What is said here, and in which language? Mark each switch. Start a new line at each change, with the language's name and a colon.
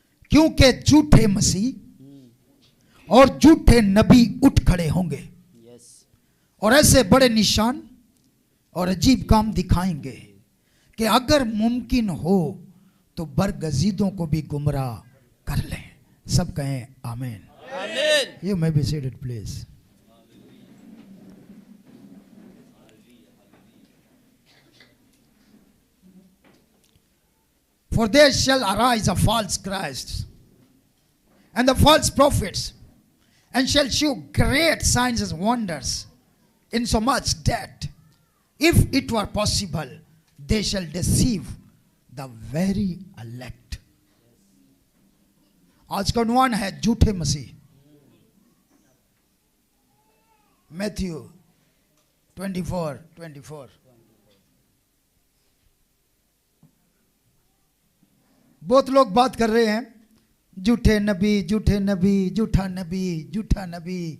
Hindi: क्योंकि झूठे मसीह और झूठे नबी उठ खड़े होंगे
English: Yes.
Hindi: और ऐसे बड़े निशान और अजीब काम दिखाएंगे कि अगर मुमकिन हो तो बरगजीदों को भी गुमराह कर लें। सब कहें आमीन।
English: Amen. You may be seated, please. For there shall arise a false Christ and the false prophets, and shall shew great signs and wonders, insomuch that, if it were possible, they shall deceive the very elect.
Hindi: आज का उन्वान है झूठे मसीह। Matthew 24। बहुत लोग बात कर रहे हैं झूठे नबी, झूठे नबी, झूठा नबी, झूठा नबी।